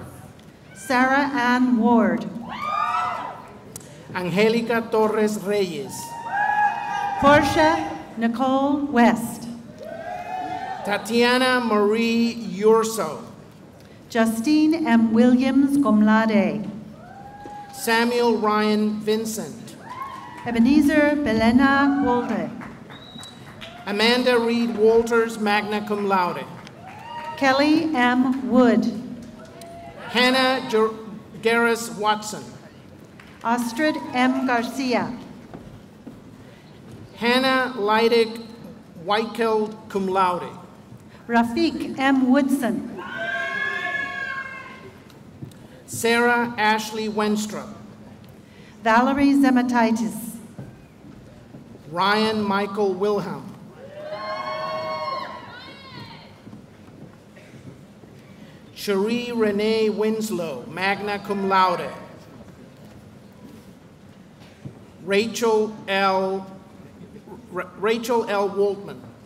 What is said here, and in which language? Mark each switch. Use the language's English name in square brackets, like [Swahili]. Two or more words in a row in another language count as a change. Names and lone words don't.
[English] Sarah Ann Ward. Angelica Torres Reyes. Portia Nicole West. Tatiana Marie Urso. Justine M. Williams, [Latin] cum laude. [English] Samuel Ryan Vincent. Ebenezer Belena Wolde. Amanda Reed Walters, [Latin] magna cum laude. [English] Kelly M. Wood. Hannah Garris Watson. Astrid M. Garcia. Hannah Leidig Weichel, [Latin] cum laude. [English] Rafiq M. Woodson. Sarah Ashley Wenstrup. Valerie Zemataitis. Ryan Michael Wilhelm. Cherie Renee Winslow, [Latin] magna cum laude. [English] Rachel L. Waltman.